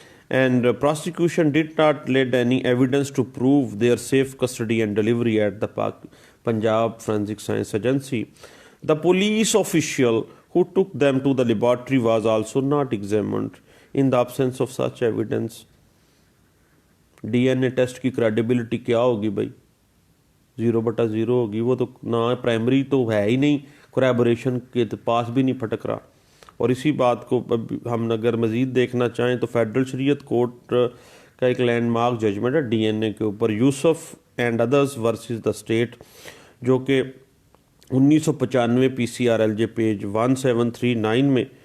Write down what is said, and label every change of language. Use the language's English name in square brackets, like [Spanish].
[English] And prosecution did not lead any evidence to prove their safe custody and delivery at the Punjab forensic science agency. The police official who took them to the laboratory was also not examined in the absence of such evidence. [Urdu] D N a test کی credibility کیا ہوگی بھائی؟ 0/0 ہوگی. وہ تو نہ primary تو ہے ہی نہیں, کوریبوریشن کے پاس بھی نہیں پھٹک رہا. اور اسی بات کو ہم اگر مزید دیکھنا چاہیں تو فیڈرل شریعت کورٹ کا ایک لینڈ مارک ججمنٹ ہے ڈی این اے کے اوپر, یوسف and others versus the state, جو کہ 1995 PCRLJ پیج 1739 میں.